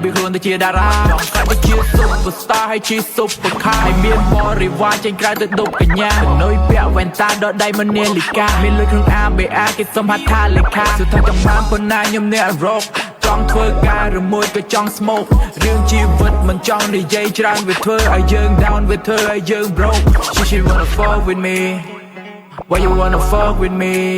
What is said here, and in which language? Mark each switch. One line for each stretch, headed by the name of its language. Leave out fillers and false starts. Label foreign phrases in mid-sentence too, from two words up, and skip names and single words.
Khmer: ពីខ្លួនទៅជាតារាចង់កាត់ទៅជា Superstar ហើយជា
English: Super Car
Khmer: ហើយមានបរិវារចេញក្រៅទៅដុបកញ្ញានុយពាក់វ៉ែនតាដកដៃមកនាលីកាមានលុយក្នុង ABA គេសុំហៅថាលេខាសុទ្ធតែចង់បានប៉ុណ្ណាខ្ញុំអ្នករកចង់ធ្វើការឬមួយក៏ចង់ smoke រឿងជីវិតមិនចង់និយាយច្រើនវាធ្វើឲ្យយើង down វាធ្វើឲ្យយើង broke
English: she wanna fuck with me why you wanna fuck with me